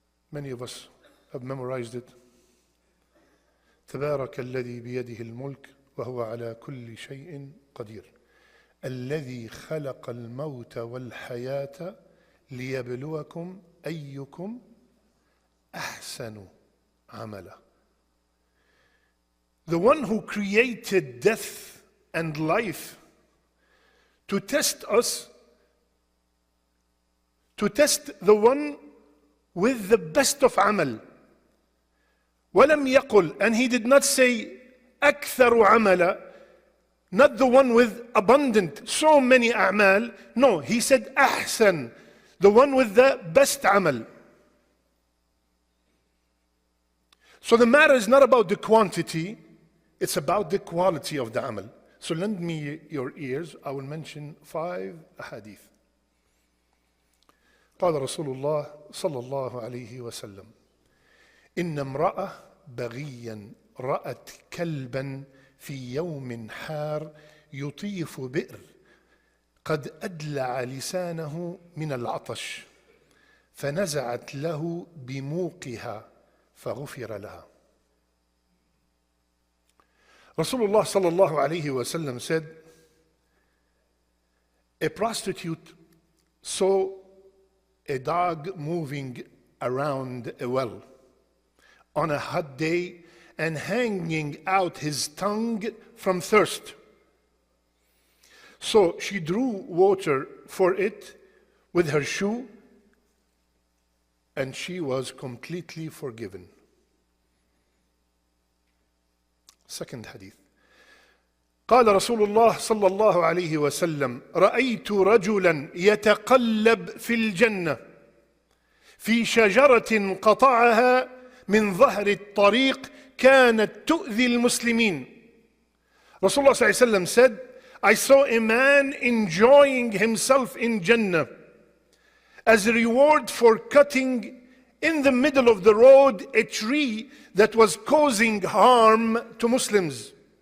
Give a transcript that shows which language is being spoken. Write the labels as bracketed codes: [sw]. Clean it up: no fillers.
[en] Many of us have memorized it. [ar] تبارك الذي بيده الملك وهو على كل شيء قدير الذي خلق الموت والحياة ليبلوكم أيكم أحسن عملا. [en] The one who created death and life to test us, to test the one with the best of amal. [ar] ولم يقل, [en] and he did not say [ar] أكثر عملا, [en] not the one with abundant, so many a'mal. No, he said أحسن, the one with the best amal. So the matter is not about the quantity, it's about the quality of the amal. So lend me your ears, I will mention 5 ahadith. [ar] قال رسول الله صلى الله عليه وسلم إن امرأة بغيا رأت كلبا في يوم حار يطيف بئر قد أدلع لسانه من العطش فنزعت له بموقها فغفر لها. [en] Rasulullah sallallahu alayhi wasallam said, a prostitute saw a dog moving around a well on a hot day and hanging out his tongue from thirst. So she drew water for it with her shoe and she was completely forgiven. Second hadith. [ar] قال رسول الله صلى الله عليه وسلم رأيت رجلا يتقلب في الجنة في شجرة قطعها من ظهر الطريق كانت تؤذي المسلمين. [en] Rasulullah [ar] صلى الله عليه وسلم [en] said, I saw a man enjoying himself in Jannah as a reward for cutting in the middle of the road a tree that was causing harm to Muslims.